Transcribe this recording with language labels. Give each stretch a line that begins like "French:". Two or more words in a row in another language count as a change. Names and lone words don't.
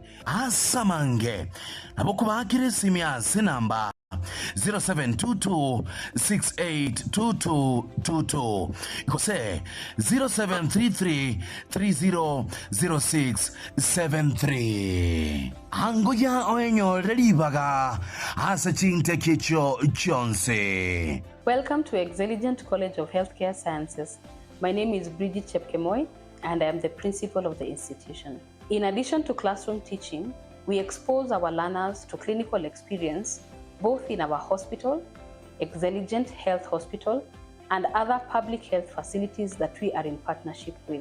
Gusii: Asamange naboko bakire simya sinamba 0722682222 ikose 0733300673 angoya oenyo relibaga asa chinte kicho chonse.
English: Welcome to Excelligent College of Healthcare Sciences. My name is Bridget Chepkemoy and I am the principal of the institution. In addition to classroom teaching, we expose our learners to clinical experience both in our hospital, Excelligent Health Hospital, and other public health facilities that we are in partnership with.